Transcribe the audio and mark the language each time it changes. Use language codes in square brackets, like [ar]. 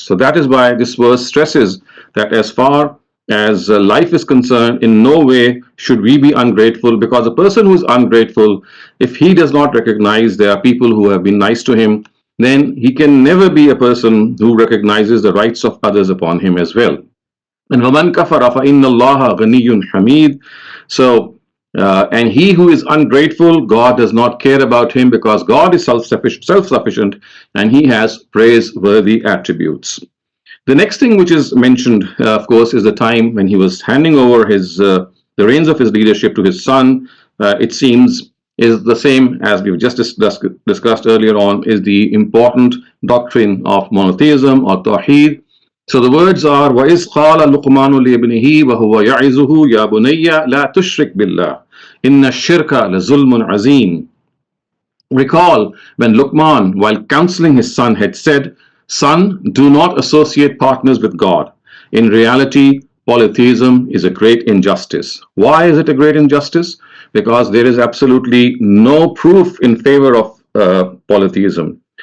[en] So that is why this verse stresses that as far as life is concerned, in no way should we be ungrateful, because a person who is ungrateful, if he does not recognize there are people who have been nice to him, then he can never be a person who recognizes the rights of others upon him as well. And [ar] وَمَنْ كَفَرَ فَإِنَّ اللَّهَ غَنِيٌّ حَمِيدٌ. [en] So and he who is ungrateful, God does not care about him, because God is self-sufficient, and He has praiseworthy attributes. The next thing which is mentioned, of course, is the time when he was handing over the reins of his leadership to his son. It seems is the same as we've just discussed earlier on, is the important doctrine of monotheism or Tawheed. So the words are, [ar] وَإِذْ قَالَ لُقْمَانُ لِابْنِهِ وَهُوَ يَعِظُهُ يَا بُنَيَّ لَا تُشْرِكْ بِاللَّهِ إِنَّ الشِّرْكَ لَظُلْمٌ عَظِيمٌ. [en] Recall when Luqman, while counseling his son, had said, "Son, do not associate partners with God. In reality, polytheism is a great injustice." Why is it a great injustice? Because there is absolutely no proof in favor of polytheism.